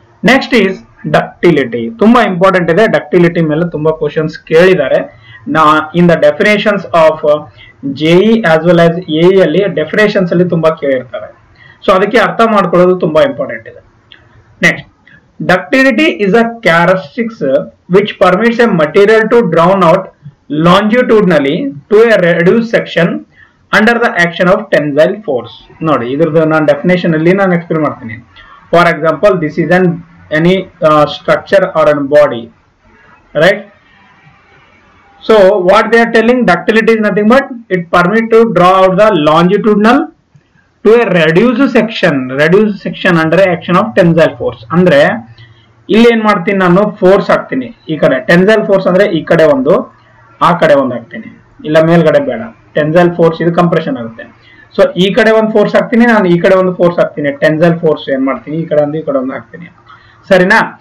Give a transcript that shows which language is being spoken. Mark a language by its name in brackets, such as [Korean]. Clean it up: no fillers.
[English] Next is ductility. [Kannada] ತುಂಬಾ important ಇದೆ. Ductility ಮೇಲೆ ತುಂಬಾ ಕ್ವಶನ್ಸ್ ಕೇಳಿದ್ದಾರೆ. [English] in the definitions of JE as well as AE [Kannada] ಅಲ್ಲಿ ಡೆಫಿನೇಷನ್ಸ್ ಅಲ್ಲಿ ತುಂಬಾ ಕೇಳಿರ್ತಾರೆ. ಸೊ ಅದಕ್ಕೆ ಅರ್ಥ ಮಾಡ್ಕೊಳ್ಳೋದು ತುಂಬಾ ಇಂಪಾರ್ಟೆಂಟ್ ಇದೆ. [English] Next, ductility is a characteristics which permits a material to drawn out longitudinally to a reduced section under the action of tensile force. [Kannada] ನೋಡಿ ಇದರದ್ದು ನಾನು ಡೆಫಿನೇಷನ್ ಅಲ್ಲಿ ನಾನು ಎಕ್ಸ್ಪ್ಲೇನ್ ಮಾಡ್ತೀನಿ. [English] For example, this is any structure or a body, right? So what they are telling, ductility is nothing but it permits to draw out the longitudinal to a reduced section under action of tensile force. [Kannada] ಅಂದ್ರೆ ಇಲ್ಲಿ ಏನ್ ಮಾಡ್ತೀನಿ, ನಾನು force ಹಾಕ್ತೀನಿ ಈ ಕಡೆ. Tensile force ಅಂದ್ರೆ ಈ ಕಡೆ ಒಂದು ಆ ಕಡೆ ಒಂದು ಹಾಕ್ತೀನಿ, ಇಲ್ಲ ಮೇಲ್ಗಡೆ ಬೇಡ. ಟೆನ್ಸೈಲ್ ಫೋರ್ಸ್ ಇದು ಕಂಪ್ರೆಷನ್ ಆಗುತ್ತೆ. ಸೊ ಈ ಕಡೆ ಒಂದು ಫೋರ್ಸ್ ಹಾಕ್ತೀನಿ, ನಾನು ಈ ಕಡೆ ಒಂದು ಫೋರ್ಸ್ ಹಾಕ್ತೀನಿ. ಟೆನ್ಸೈಲ್ ಫೋರ್ಸ್ ಏನ್ ಮಾಡ್ತೀನಿ, ಈ ಕಡೆ ಒಂದು ಹಾಕ್ತೀನಿ, ಸರಿನಾ?